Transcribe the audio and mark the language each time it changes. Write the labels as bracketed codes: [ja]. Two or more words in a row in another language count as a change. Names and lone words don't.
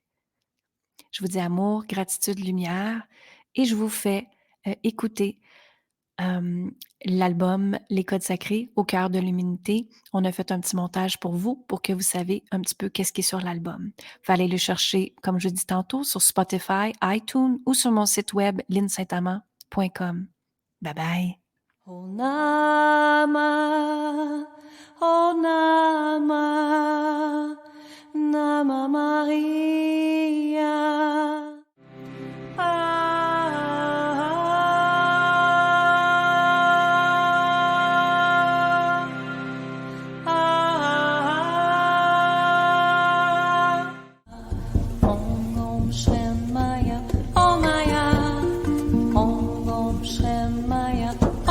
[fr] Je vous dis amour, gratitude, lumière et je vous fais écouter l'album Les Codes Sacrés au cœur de l'humanité. On a fait un petit montage pour vous pour que vous savez un petit peu qu'est-ce qui est sur l'album. Vous allez le chercher, comme je dis tantôt, sur Spotify, iTunes ou sur mon site web linsaintamant.com. Bye bye. [sa] O Nama, O Nama, Nama Maria. Om Shri Maya, Om Maya, Om Shri Maya.